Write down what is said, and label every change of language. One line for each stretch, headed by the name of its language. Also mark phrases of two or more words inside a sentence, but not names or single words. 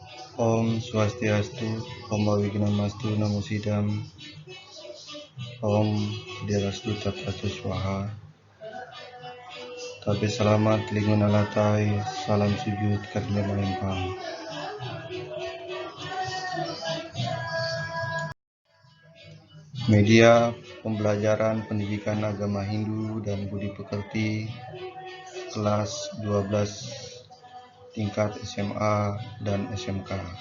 Sanskrit: Om Swastiastu, Om Wignamastu, Namo Sidam, Om Dirastu Tattva Swaha.
Ngaju: Tabe selamat lingun alatai, salam sujud karena melempang.
Indonesian: Media pembelajaran pendidikan agama Hindu dan Budi Pekerti kelas 12 tingkat SMA dan SMK.